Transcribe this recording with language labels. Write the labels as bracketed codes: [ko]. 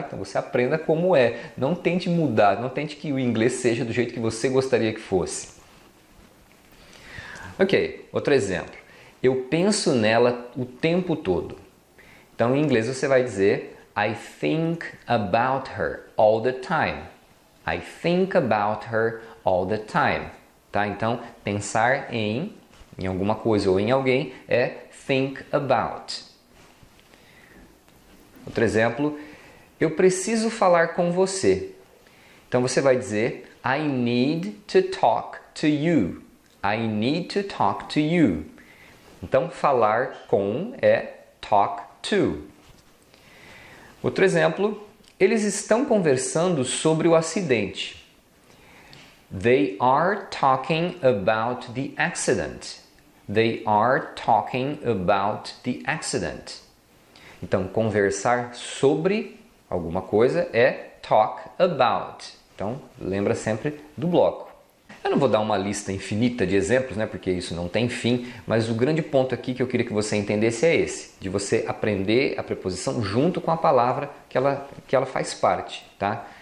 [pt] Então você aprenda como é, não tente mudar, não tente que o inglês seja do jeito que você gostaria que fosse. Ok, outro exemplo. Eu penso nela o tempo todo. Então em inglês você vai dizer [en] I think about her all the time. I think about her all the time, tá? [pt] Então, pensar em alguma coisa ou em alguém é think about. Outro exemplo, eu preciso falar com você. Então você vai dizer [en] I need to talk to you. I need to talk to you. [pt] Então, falar com é [en] talk to. [pt] Outro exemplo, eles estão conversando sobre o acidente. [en] They are talking about the accident. They are talking about the accident. [pt] Então, conversar sobre alguma coisa é talk about. Então, lembra sempre do bloco. Eu não vou dar uma lista infinita de exemplos, né, porque isso não tem fim, mas o grande ponto aqui que eu queria que você entendesse é esse, de você aprender a preposição junto com a palavra que ela faz parte, tá?